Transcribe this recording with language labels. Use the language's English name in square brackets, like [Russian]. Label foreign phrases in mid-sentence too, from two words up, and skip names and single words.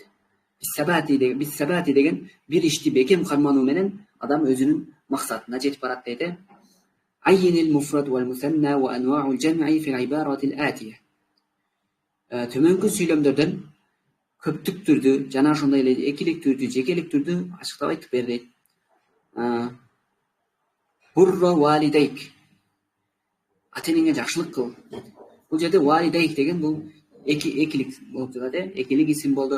[Kyrgyz] Bis-sabati деген бир ишти бекем кармануу менен адам өзүнүн максатына жетип барат дейт. [Arabic] عين المفرد والمثنى وأنواع الجمع في العبارات الآتية. [Kyrgyz] Төмөнкү сүйлөмдөрдөн көптүк түрдү жана ошондой эле экилик түрдү, жекелик түрдү ачыктап айтып бер дейт. [Arabic] برّ والديك. [Kyrgyz] Ата-энеңе жакшылык кыл. Бул жерде валидейк деген бул экилик болуп жатат, экилик исим болду.